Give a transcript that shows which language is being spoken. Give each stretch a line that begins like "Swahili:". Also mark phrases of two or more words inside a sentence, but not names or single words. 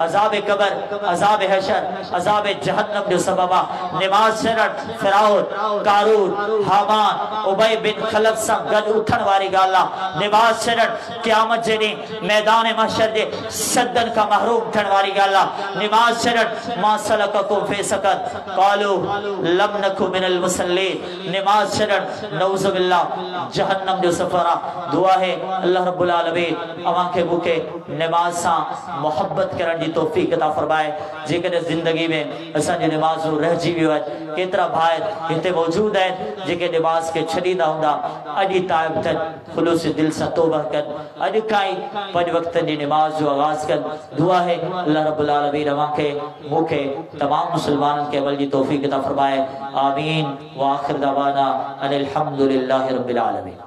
Sindhi: अज़ाब क़बर अज़ाब हशर अज़ाब जहन्नम जो सबब आ निमाज़ छॾणु फ़िरऔन क़ारून हामान उबय बिन खलफ सां गॾु उथण वारी ॻाल्हि आ निमाज़ छॾणु क़यामत जे ॾींहुं मैदान महशर जे सदन खां महरूम थियण वारी ॻाल्हि आ निमाज़ छॾणु
Arabic: ما سلككم في سقر قالوا لم نك من المصلين
Sindhi: निमाज़ छॾणु
Arabic: نعوذ بالله
Sindhi: जहन्नम जो सफर आ दुआ है
Arabic: الله رب العالمين
Sindhi: अवां के मुके नमाज सा मोहब्बत करण जी तौफीक अता फरमाए जेकॾहिं जिंदगी में असां जो नमाज़ रहजी वियो आहे केतरा भाई हिते मौजूद हैं जेके नमाज के छॾींदा हूंदा अॼु ताइब थियनि खुलूस दिल सां तौबा कनि अॼु खां ई 5 वक्त जी नमाज जो आगाज़ कनि। दुआ है
Arabic: الله رب العالمين
Sindhi: अमांखे मूंखे तमाम मुसलमाननि के अमल जी तौफीक अता फरमाए।
Arabic: آمين وآخر دعوانا أن الحمد لله رب العالمين.